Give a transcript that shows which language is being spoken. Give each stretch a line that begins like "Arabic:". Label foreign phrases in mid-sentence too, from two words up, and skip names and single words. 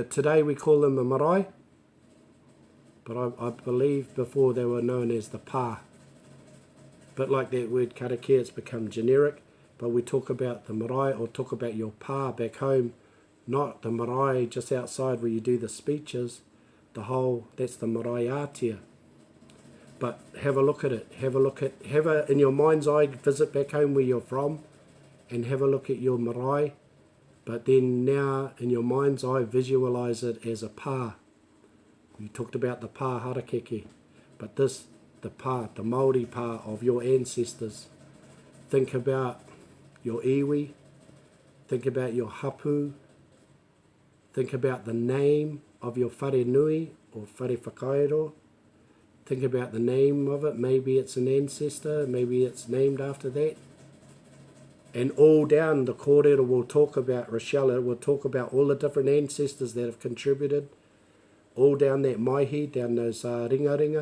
English: Today we call them a marae, but I believe before they were known as the pā. But like that word karakia, it's become generic. But we talk about the marae, or talk about your pā back home, not the marae just outside where you do the speeches. That's the
Māori: marae ātia.
English: But have a look at it. In your mind's eye, visit back home where you're from, and have a look at your marae. But then now, in your mind's eye, visualize it as a pā. We talked about the
Māori: pā harakeke,
English: but the Māori pā of your ancestors. Think about your iwi, think about your hapu, think about the name of your
Māori: whare nui
English: or
Māori: whare whakairo,
English: think about the name of it, maybe it's an ancestor, maybe it's named after that. And all down the kōrero will talk about, Rochelle will talk about all the different ancestors that have contributed, all down that maihi, down those ringa.